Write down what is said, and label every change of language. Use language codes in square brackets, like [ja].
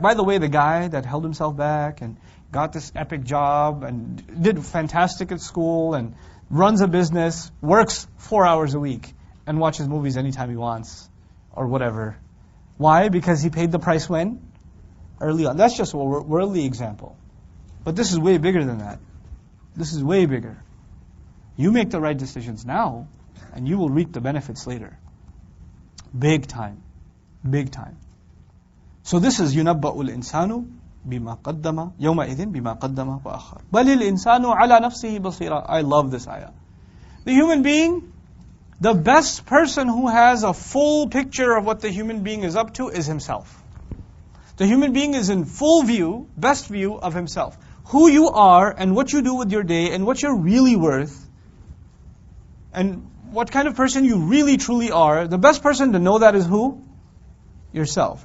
[en] By the way, the guy that held himself back and got this epic job and did fantastic at school and runs a business, works 4 hours a week and watches movies anytime he wants or whatever. Why? Because he paid the price when? Early on. That's just a worldly example. But this is way bigger than that. This is way bigger. You make the right decisions now, and you will reap the benefits later. Big time. Big time. So this is [ar] يُنَبَّأُ الْإِنسَانُ بِمَا قَدَّمَ يَوْمَئِذٍ بِمَا قَدَّمَ وَأَخَّرَ بَلِ الْإِنسَانُ عَلَى نَفْسِهِ بَصِيرًا. [en] I love this ayah. The human being, the best person who has a full picture of what the human being is up to is himself. The human being is in full view, best view of himself. Who you are and what you do with your day and what you're really worth and what kind of person you really truly are, the best person to know that is who? Yourself.